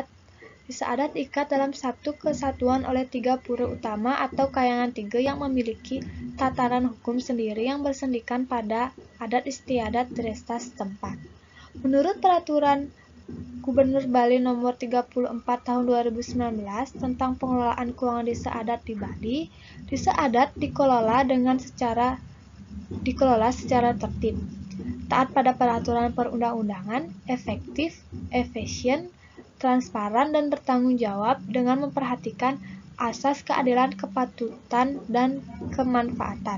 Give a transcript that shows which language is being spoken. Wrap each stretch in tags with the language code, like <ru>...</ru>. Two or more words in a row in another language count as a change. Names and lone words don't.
<id>Desa adat diikat dalam satu kesatuan oleh 3 pura utama atau kayangan 3 yang memiliki tatanan hukum sendiri yang bersendikan pada adat istiadat desa setempat. Menurut Peraturan Gubernur Bali Nomor 34 Tahun 2019 tentang pengelolaan keuangan desa adat di Bali, desa adat dikelola secara tertib, taat pada peraturan perundang-undangan, efektif, efisien, transparan, dan bertanggung jawab dengan memperhatikan asas keadilan, kepatutan, dan kemanfaatan.</id>